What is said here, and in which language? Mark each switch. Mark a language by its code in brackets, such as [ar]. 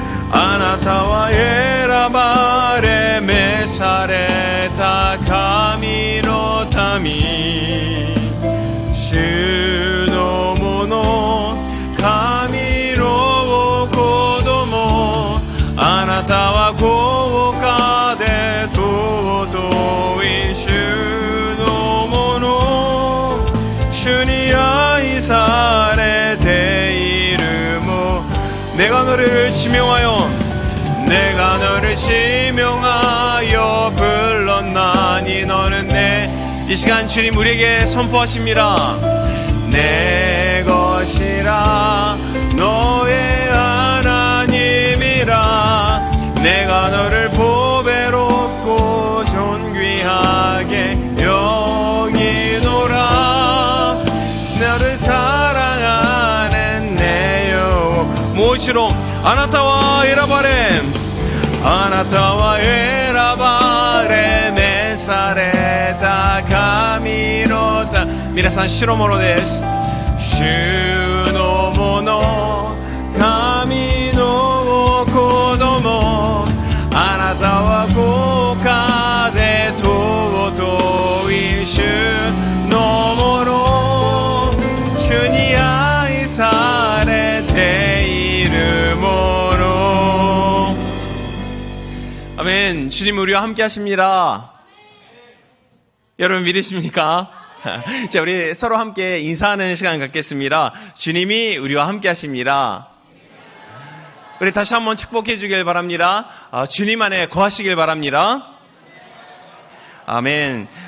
[ja] あなたは選ばれ召された神の民、主のもの、神の子供。あなたは豪華で尊い主のもの、主に愛されているも。 [ko] 내가 너를 지명하여 내가 너를 지명하여 불렀나니. 너는 이 시간 주님 우리에게 선포하십니다. 내 것이라 너의 하나님이라. 내가 너를 보배롭고 존귀하게 여기노라. 너를 사랑하는 내 여호와. [ja] もう一度。あなたは選ばれ、あなたは選ばれ召された神の皆さん、主のものです。主のもの、神の子供。あなたは豪華で尊い主のもの、主に愛されているもの。 [ko] 아멘. 주님 우리와 함께 하십니다. 여러분 믿으십니까? 자, 우리 서로 함께 인사하는 시간 갖겠습니다. 주님이 우리와 함께 하십니다. 우리 다시 한번 축복해 주길 바랍니다. 주님 안에 거하시길 바랍니다. 아멘.